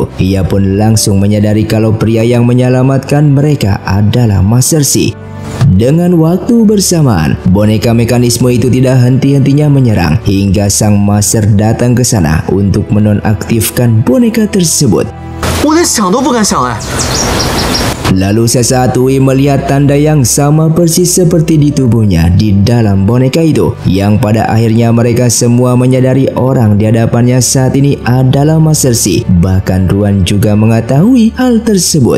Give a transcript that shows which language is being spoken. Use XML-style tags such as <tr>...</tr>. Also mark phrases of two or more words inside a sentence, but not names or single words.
<id>Ia pun langsung menyadari kalau pria yang menyelamatkan mereka adalah Master Xi. Dengan waktu bersamaan, boneka mekanisme itu tidak henti-hentinya menyerang hingga sang Master datang ke sana untuk menonaktifkan boneka tersebut.</id> <zh>我连想都不敢想哎。</zh> <id>Lalu sesaat Wei melihat tanda yang sama persis seperti di tubuhnya di dalam boneka itu, yang pada akhirnya mereka semua menyadari orang di hadapannya saat ini adalah Master Xi. Bahkan Ruan juga mengetahui hal tersebut.</id>